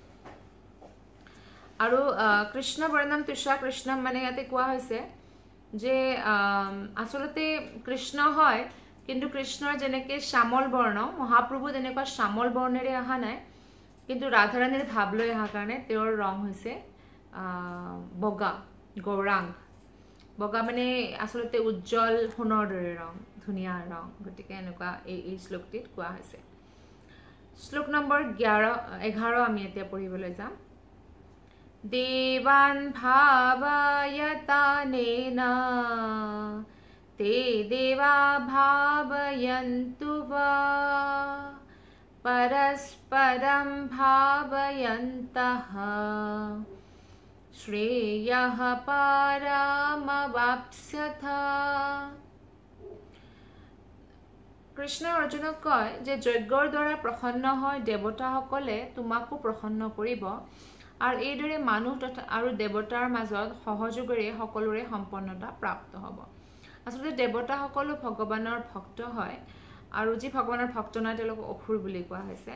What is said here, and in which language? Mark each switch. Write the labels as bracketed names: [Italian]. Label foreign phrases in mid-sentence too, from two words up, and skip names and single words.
[Assamese] আৰু কৃষ্ণ বৰ্ণম ত্ৰিশা কৃষ্ণ মানে ইয়াতে কোৱা হৈছে যে আসলতে কৃষ্ণ হয় কিন্তু কৃষ্ণৰ যেনেকে শ্যামল বৰ্ণ মহাপ্ৰভু যেনেকুৱা শ্যামল বৰ্ণেৰে অহা নাই কিন্তু ৰাধাৰাণীৰ ভাৱ লৈ অহাৰ কাৰণে তেওঁৰ ৰং হৈছে বগা গৌৰাংগ বগা মানে আসলতে উজ্জ্বল সোণৰ দৰে ৰং, ধুনীয়া ৰং। গতিকে এনেকুৱা এই শ্লোকটিত কোৱা হৈছে। শ্লোক নম্বৰ 11 আমি এতিয়া পঢ়িবলৈ যাম। [Sanskrit] দেৱান ভাৱয়তানেনা ते देवा भावयन्तु वा परस्परं भावयन्तः श्रेयः पारमवाप्स्यथ। [Assamese] কৃষ্ণ অৰ্জুনক কয় যে যজ্ঞৰ দ্বাৰা প্ৰসন্ন হয় দেৱতাসকলে তোমাকো প্ৰসন্ন কৰিব, আৰু এইদৰে মানুহ তথা আৰু দেৱতাৰ মাজত সহযোগেৰে সকলোৰে সম্পন্নতা প্ৰাপ্ত হ'ব। আসলে দেৱতাসকলো ভগৱানৰ ভক্ত হয়, আৰু যি ভগৱানৰ ভক্ত নহয় তেওঁলোকক অসুৰ বুলি কোৱা হৈছে।